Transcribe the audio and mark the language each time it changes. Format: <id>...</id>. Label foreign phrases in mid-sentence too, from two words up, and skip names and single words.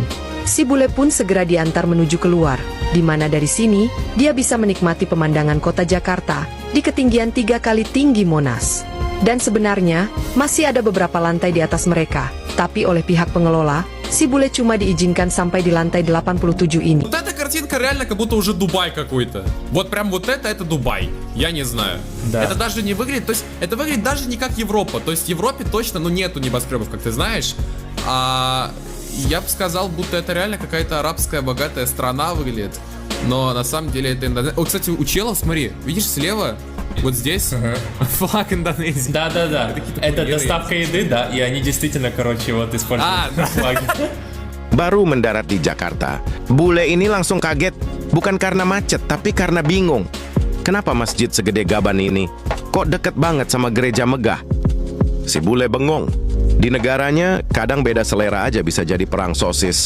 <id>Si bule pun segera diantar menuju keluar, di mana dari sini, dia bisa menikmati pemandangan kota Jakarta, di ketinggian 3 kali tinggi Monas. Dan sebenarnya, masih ada beberapa lantai di atas mereka, tapi oleh pihak pengelola, si bule cuma diizinkan sampai di lantai 87 ini.</id> <ru>Вот эта картинка реально как будто уже Дубай какой-то. Вот прям вот это Дубай. Я не знаю. Да. Это даже не выглядит, то есть это выглядит даже не как Европа. То есть в Европе точно, ну, нету небоскребов, как ты знаешь. Я бы сказал, будто это реально какая-то арабская богатая страна выглядит. Но на самом деле это Индонезия. О, кстати, у челов, смотри, видишь слева? Вот здесь флаг Индонезии. Да-да-да. Это доставка еды, да, и они действительно, короче, вот используют флаги.</ru> <id>Baru mendarat di Jakarta, bule ini langsung kaget, bukan karena macet, tapi karena bingung. Kenapa masjid segede gaban ini kok deket banget sama gereja megah? Si bule bengong. Di negaranya, kadang beda selera aja bisa jadi perang sosis.</id>